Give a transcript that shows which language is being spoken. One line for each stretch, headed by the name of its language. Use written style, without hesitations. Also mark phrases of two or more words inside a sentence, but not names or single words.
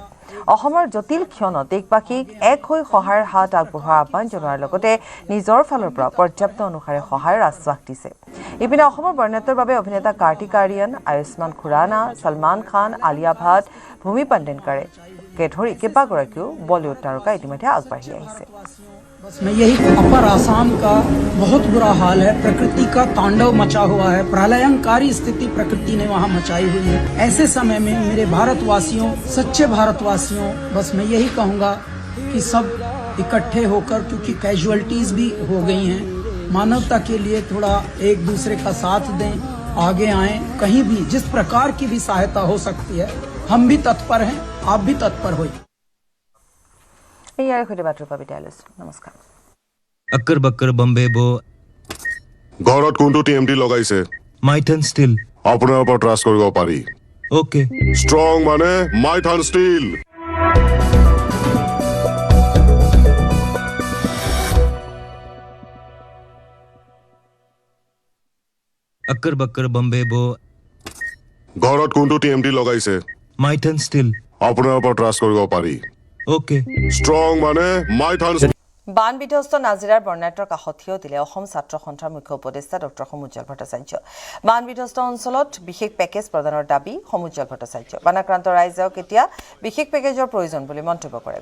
Assamese: অসমৰ জটিল ক্ষণত দেশবাসীক এক হৈ সহায়ৰ হাত আগবঢ়োৱাৰ আহ্বান জনোৱাৰ লগতে নিজৰ ফালৰ পৰা পৰ্যাপ্ত অনুসাৰে সহায়ৰ আশ্বাস দিছে। ইপিনে অসমৰ বৰ্ণাঢ্যৰ বাবে অভিনেতা কাৰ্তিক আৰিয়ান, আয়ুষ্মান খুৰানা, ছলমান খান, আলিয়া ভাট, ভূমি পেণ্ডেনকাৰকে ধৰি কেইবাগৰাকীও বলিউড তাৰকা ইতিমধ্যে আগবাঢ়ি আহিছে।
Hindi: बस मैं यही अपर आसाम का बहुत बुरा हाल है, प्रकृति का तांडव मचा हुआ है, प्रलयंकारी स्थिति प्रकृति ने वहाँ मचाई हुई है। ऐसे समय में मेरे भारतवासियों, सच्चे भारतवासियों, बस मैं यही कहूँगा कि सब इकट्ठे होकर, क्योंकि कैजुअलिटीज भी हो गई हैं, मानवता के लिए थोड़ा एक दूसरे का साथ दें, आगे आएं, कहीं भी जिस प्रकार की भी सहायता हो सकती है हम भी तत्पर हैं, आप भी तत्पर होइए।
Assamese: নমস্কাৰ।
Hindi: अक्कर बक्कर बम्बे बो
Assamese: ঘৰত কোনটো TMT লগাইছে? माइथन स्टील আপোনাৰ ওপৰত ট্ৰাষ্ট কৰিব পাৰি। ओके ষ্ট্ৰং মানে মাইথান ষ্টীল।
Hindi: अक्कर बक्कर बम्बे बो
Assamese: ঘৰত কোনটো TMT লগাইছে? माइथन स्टील আপোনাৰ ওপৰত ট্ৰাষ্ট কৰিব পাৰি। ओके ষ্ট্ৰং মানে মাইথান বান বিধ্বস্ত নাজিৰাৰ বৰ্ণাঢ্যৰ কাষত থিয় দিলে অসম ছাত্ৰ সন্থাৰ মুখ্য উপদেষ্টা ডক্টৰ সমুজ্জ্বল ভট্টাচাৰ্য। বান বিধ্বস্ত অঞ্চলত বিশেষ পেকেজ প্ৰদানৰ দাবী সমুজ্জ্বল ভট্টাচাৰ্য। বানাক্ৰান্ত ৰাইজক এতিয়া বিশেষ পেকেজৰ প্ৰয়োজন বুলি মন্তব্য কৰে।